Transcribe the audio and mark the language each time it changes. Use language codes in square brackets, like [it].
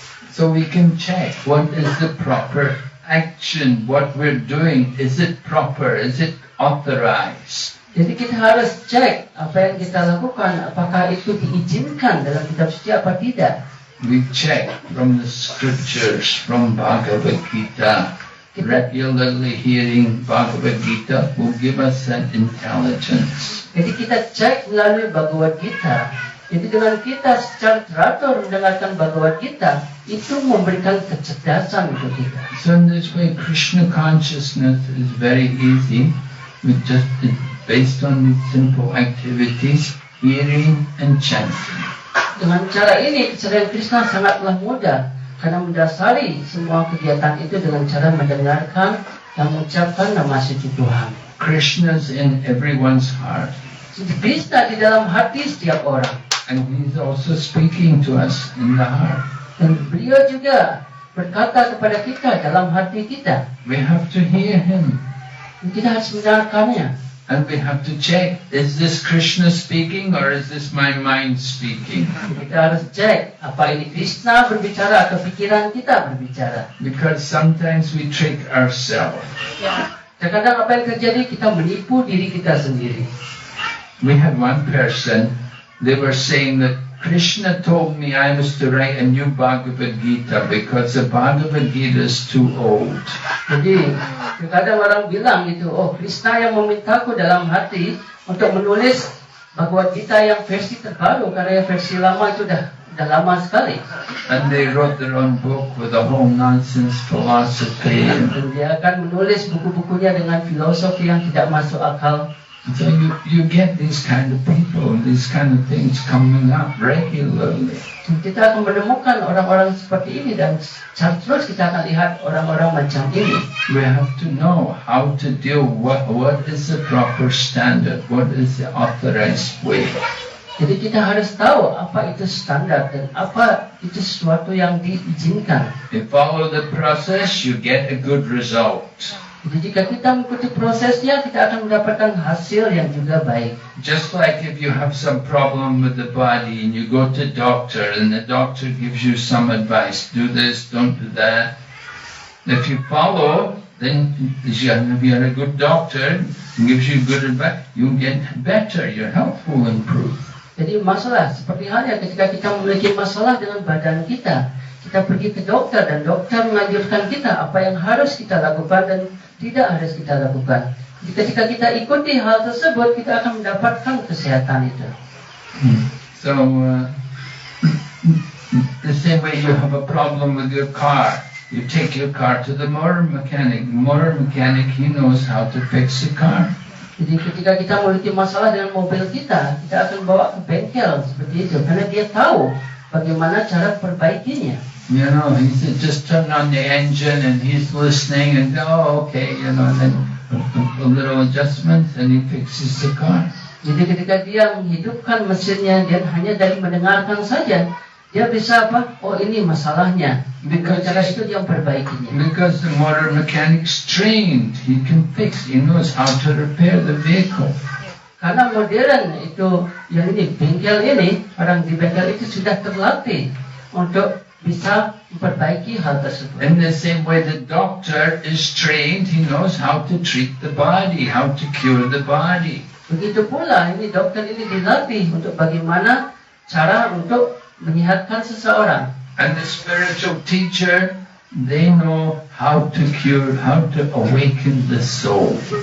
[en] So we can check what is the proper action, what we're doing. Is it proper? Is it authorized? [id] Jadi kita harus cek apa yang kita lakukan, apakah itu diizinkan dalam kitab suci apa tidak. [en] we check from the scriptures, from Bhagavad Gita. Regularly hearing Bhagavad Gita will give us that intelligence. [id] Jadi kita cek melalui Bhagavad Gita. Jadi dengan kita secara teratur mendengarkan Bhagavad Gita, itu memberikan kecerdasan untuk kita. [en] So in this way, Krishna consciousness is very easy. With just based on these simple activities, hearing and chanting. [id] Dengan cara ini, kesadaran Krishna sangatlah mudah karena mendasari semua kegiatan itu dengan cara mendengarkan dan mengucapkan nama suci Tuhan. [en] Krishna's in everyone's heart. [id] Jadi Krishna di dalam hati setiap orang. [en] And he's also speaking to us in the heart. [id] Dan beliau juga berkata kepada kita dalam hati kita. [en] We have to hear him. [id] Dan kita harus mendengarkannya. [en] And we have to check, is this Krishna speaking or is this my mind speaking? [id] Kita harus cek, apa ini Krishna berbicara atau pikiran kita berbicara. [en] Because sometimes we trick ourselves. [id] Terkadang apa yang terjadi, kita menipu diri kita sendiri. [en] We had one person, they were saying that Krishna told me I was to write a new Bhagavad Gita because the Bhagavad Gita is too old. [id] Jadi, terkadang orang bilang gitu, oh Krishna yang memintaku dalam hati untuk menulis Bhagavad Gita yang versi terbaru karena yang versi lama itu udah lama sekali. [en] And they wrote their own book with a whole nonsense philosophy. [id] Dan dia akan menulis buku-bukunya dengan filosofi yang tidak masuk akal. [en] So you get these kind of people, these kind of things coming up regularly. [id] Kita akan menemukan orang-orang seperti ini dan terus kita akan lihat orang-orang macam ini. [en] We have to know how to deal, what is the proper standard, what is the authorized way. [id] Jadi kita harus tahu apa itu standar dan apa itu sesuatu yang diizinkan. [en] You follow the process, you get a good result. [id] Jadi jika kita mengikuti prosesnya, kita akan mendapatkan hasil yang juga baik. [en] Just like if you have some problem with the body and you go to doctor and the doctor gives you some advice, do this, don't do that. If you follow, then if you're a good doctor and gives you good advice, you get better, your health will improve. [id] Jadi masalah seperti halnya ketika kita memiliki masalah dengan badan kita, kita pergi ke dokter dan dokter menganjurkan kita apa yang harus kita lakukan dan tidak harus kita lakukan. Jadi ketika kita ikuti hal tersebut, kita akan mendapatkan kesehatan itu. [en] So, the same way you have a problem with your car, you take your car to the motor mechanic. The motor mechanic, he knows how to fix the car. [id] Jadi ketika kita memiliki masalah dengan mobil kita akan bawa ke bengkel seperti itu, karena dia tahu bagaimana cara perbaikinya. [en] You know, he said, just turn on the engine and he's listening and, oh, okay, you know, and then a little adjustments and he fixes the car. [id] Jadi ketika dia menghidupkan mesinnya, dia hanya dari mendengarkan saja, dia bisa apa? Oh, ini masalahnya. Dengan cara itu dia memperbaikinya. [en] Because the motor mechanic's trained, he can fix, he knows how to repair the vehicle. [id] Karena modern itu, yang ini, bengkel ini, orang di bengkel itu sudah terlatih untuk bisa memperbaiki hal tersebut. [en] In the same way, the doctor is trained, he knows how to treat the body, how to cure the body. [id] Begitu pula, ini dokter ini dilatih untuk bagaimana cara untuk menyehatkan seseorang. [en] And the spiritual teacher, they know how to cure, how to awaken the soul.